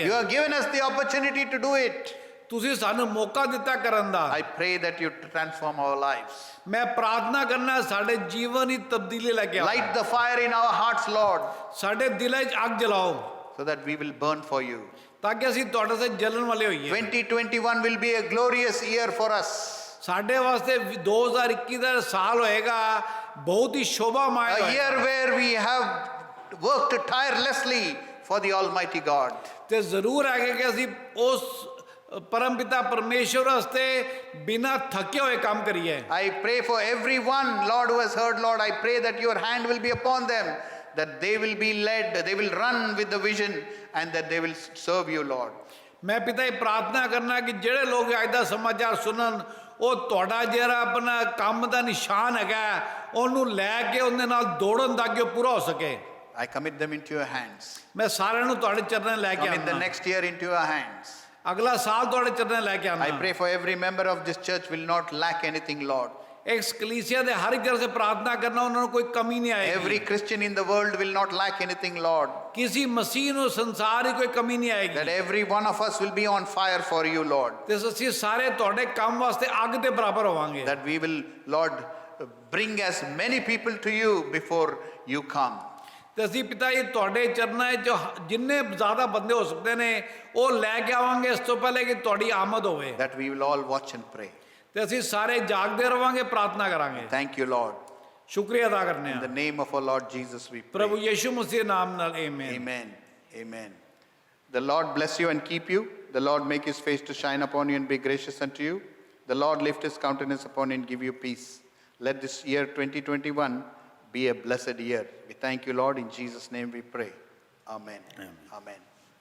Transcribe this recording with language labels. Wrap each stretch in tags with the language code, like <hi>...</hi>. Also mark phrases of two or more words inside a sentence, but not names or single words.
<en>You have given us the opportunity to do it.</en> <pa>ਤੁਸੀਂ ਸਾਨੂੰ ਮੌਕਾ ਦਿੱਤਾ ਕਰਨ ਦਾ</pa> <en>I pray that you transform our lives.</en> <pa>ਮੈਂ ਪ੍ਰਾਰਥਨਾ ਕਰਨਾ ਸਾਡੇ ਜੀਵਨ ਦੀ ਤਬਦੀਲੀ ਲੈ ਕੇ ਆਓ</pa> <en>Light the fire in our hearts, Lord,</en> <pa>ਸਾਡੇ ਦਿਲਾਂ 'ਚ ਅੱਗ ਜਲਾਓ</pa> <en>so that we will burn for you.</en> <pa>ਤਾਂ ਕਿ ਅਸੀਂ ਤੁਹਾਡੇ ਸੇ ਜਲਣ ਵਾਲੇ ਹੋਈਏ</pa> <en>2021 will be a glorious year for us.</en> <pa>ਸਾਡੇ ਵਾਸਤੇ 2021 ਦਾ ਸਾਲ ਹੋਏਗਾ ਬਹੁਤ ਹੀ ਸ਼ੋਭਾਮय</pa> <en>A year</en> <pa>ਹੋਏਗਾ</pa> <en>where we have worked tirelessly for the Almighty God.</en> <pa>ਤੇ ਜ਼ਰੂਰ ਹੈਗਾ ਕਿ ਅਸੀਂ ਉਸ ਪਰਮ ਪਿਤਾ ਪਰਮੇਸ਼ਵਰ ਵਾਸਤੇ ਬਿਨਾਂ ਥੱਕੇ ਹੋਏ ਕੰਮ ਕਰੀਏ</pa> <en>I pray for everyone, Lord, who has heard, Lord. I pray that your hand will be upon them, that they will be led, they will run with the vision, and that they will serve you, Lord.</en> <pa>ਮੈਂ ਪਿਤਾ ਇਹ ਪ੍ਰਾਰਥਨਾ ਕਰਨਾ ਕਿ ਜਿਹੜੇ ਲੋਕ ਅੱਜ ਦਾ ਸਮਾਚਾਰ ਸੁਣਨ ਉਹ ਤੁਹਾਡਾ ਜਿਹੜਾ ਆਪਣਾ ਕੰਮ ਦਾ ਨਿਸ਼ਾਨ ਹੈਗਾ ਉਹਨੂੰ ਲੈ ਕੇ ਉਹਦੇ ਨਾਲ ਦੌੜਨ ਦਾ ਕਿ ਉਹ ਪੂਰਾ ਹੋ ਸਕੇ</pa> <en>I commit them into your hands.</en> <pa>ਮੈਂ ਸਾਰਿਆਂ ਨੂੰ ਤੁਹਾਡੇ ਚਰਨਾਂ 'ਚ ਲੈ ਕੇ</pa> <en>Commit the</en> <pa>ਆਉਣਾ</pa> <en>next year into your hands.</en> <pa>ਅਗਲਾ ਸਾਲ ਤੁਹਾਡੇ ਚਰਨਾਂ 'ਚ ਲੈ ਕੇ</pa> <en>I</en> <pa>ਆਉਣਾ</pa> <en>pray for every member of this church will not lack anything, Lord.</en> <pa>ਇਸ ਕਲੀਸਿਆ ਦੇ ਹਰ ਇੱਕ ਜਨ ਸੇ ਪ੍ਰਾਰਥਨਾ ਕਰਨਾ ਉਹਨਾਂ ਨੂੰ ਕੋਈ ਕਮੀ ਨਹੀਂ ਆਏਗੀ</pa> <en>Every Christian in the world will not lack anything, Lord.</en> <pa>ਕਿਸੇ ਮਸੀਹ ਨੂੰ ਸੰਸਾਰ ਹੀ ਕੋਈ ਕਮੀ ਨਹੀਂ</pa> <en>That</en> <pa>ਆਏਗੀ</pa> <en>every one of us will be on fire for you, Lord.</en> <pa>ਤੇ ਅਸੀਂ ਸਾਰੇ ਤੁਹਾਡੇ ਕੰਮ ਵਾਸਤੇ ਅੱਗ ਦੇ ਬਰਾਬਰ ਹੋਵਾਂਗੇ</pa> <en>That we will, Lord, bring as many people to you before you come.</en> <pa>ਤੇ ਅਸੀਂ ਪਿਤਾ ਜੀ ਤੁਹਾਡੇ ਚਰਨਾਂ 'ਚ ਜਿੰਨੇ ਜ਼ਿਆਦਾ ਬੰਦੇ ਹੋ ਸਕਦੇ ਨੇ ਉਹ ਲੈ ਕੇ ਆਵਾਂਗੇ ਇਸ ਤੋਂ ਪਹਿਲੇ ਕਿ ਤੁਹਾਡੀ ਆਮਦ ਹੋਵੇ</pa> <en>That we will all watch and pray.</en> <pa>ਤੇ ਅਸੀਂ ਸਾਰੇ ਜਾਗਦੇ ਰਵਾਂਗੇ ਪ੍ਰਾਰਥਨਾ ਕਰਾਂਗੇ</pa> <en>Thank you, Lord.</en> <pa>ਸ਼ੁਕਰੀਆ ਅਦਾ ਕਰਨੇ</pa> <en>In the</en> <pa>ਆ</pa> <en>name of our Lord Jesus, we</en> <pa>ਪ੍ਰਭੂ</pa> <en>pray.</en> <pa>ਯਿਸੂ ਮਸੀਹ ਦੇ ਨਾਮ ਨਾਲ ਆਮੇਨ</pa> <en>Amen. Amen. The Lord bless you and keep you. The Lord make his face to shine upon you and be gracious unto you. The Lord lift his countenance upon you and give you peace. Let this year 2021 be a blessed year. We thank you, Lord. In Jesus' name we pray. Amen. Amen.</en>